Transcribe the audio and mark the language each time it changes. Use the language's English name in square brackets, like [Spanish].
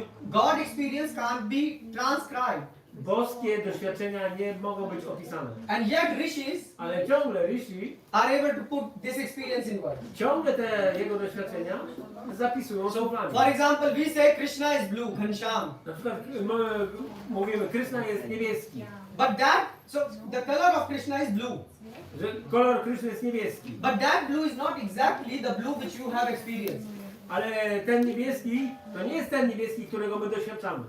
[English] God experience can't be transcribed. [Polish] Boskie doświadczenia nie mogą być opisane. [English] And yet rishis [Polish] Ale ciągle rishi [English] are able to put this experience in words. [Polish] ciągle te jego doświadczenia zapisują słowami. [English] For example, we say Krishna is blue, Ghanshyam. [Polish] Na przykład my mówimy, Krishna jest niebieski. [English] But the color of Krishna is blue. [Polish] Że kolor Krishna jest niebieski. [English] But that blue is not exactly the blue which you have experienced. [Polish] Ale ten niebieski to nie jest ten niebieski, którego my doświadczamy.